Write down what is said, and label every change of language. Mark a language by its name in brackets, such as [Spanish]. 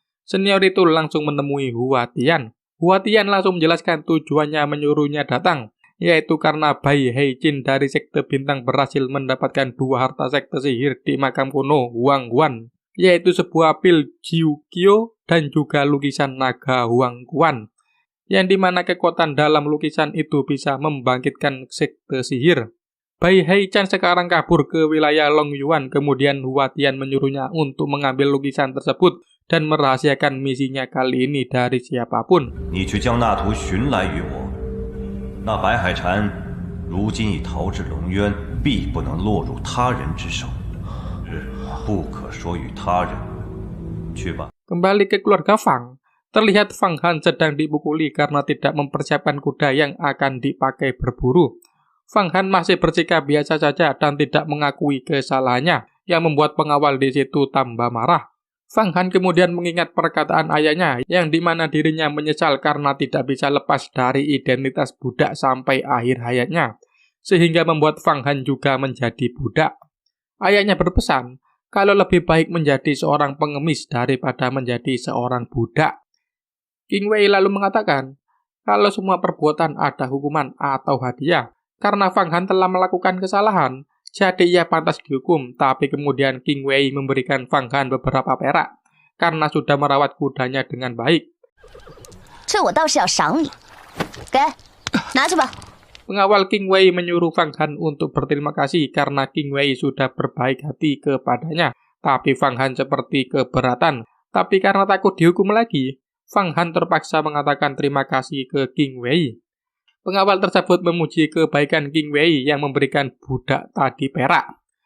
[Indonesian] Senior itu langsung menemui Hua Tian. Hua Tian langsung menjelaskan tujuannya menyuruhnya datang, yaitu karena Bai Heijin dari sekte bintang berhasil mendapatkan 2 harta sekte sihir di makam kuno Huang Guan, yaitu sebuah pil Jiu Kyo dan juga lukisan naga Huang Guan, yang dimana kekuatan dalam lukisan itu bisa membangkitkan sekte sihir. Bai Heichan sekarang kabur ke wilayah Longyuan, kemudian Hua Tian menyuruhnya untuk mengambil lukisan tersebut dan merahasiakan misinya kali ini dari siapapun. [Chinese] 你去将那图寻来于我。那白海禅如今已逃至龙渊，必不能落入他人之手，不可说与他人。去吧。 [Indonesian] Kembali ke keluarga Fang, terlihat Fang Han sedang dipukuli karena tidak mempersiapkan kuda yang akan dipakai berburu. Fang Han masih bersikap biasa saja dan tidak mengakui kesalahannya, yang membuat pengawal di situ tambah marah. Fang Han kemudian mengingat perkataan ayahnya yang dimana dirinya menyesal karena tidak bisa lepas dari identitas budak sampai akhir hayatnya, sehingga membuat Fang Han juga menjadi budak. Ayahnya berpesan kalau lebih baik menjadi seorang pengemis daripada menjadi seorang budak. Qingwei lalu mengatakan kalau semua perbuatan ada hukuman atau hadiah. Karena Fang Han telah melakukan kesalahan, jadi ia pantas dihukum, tapi kemudian Qingwei memberikan Fang Han beberapa perak karena sudah merawat kudanya dengan baik. [Chinese] 这我倒是要赏你，给，拿去吧。 [Indonesian] Pengawal Qingwei menyuruh Fang Han untuk berterima kasih karena Qingwei sudah berbaik hati kepadanya, tapi Fang Han seperti keberatan. Tapi karena takut dihukum lagi, Fang Han terpaksa mengatakan terima kasih ke Qingwei. Pengawal tersebut memuji kebaikan Qingwei yang memberikan budak tadi perak.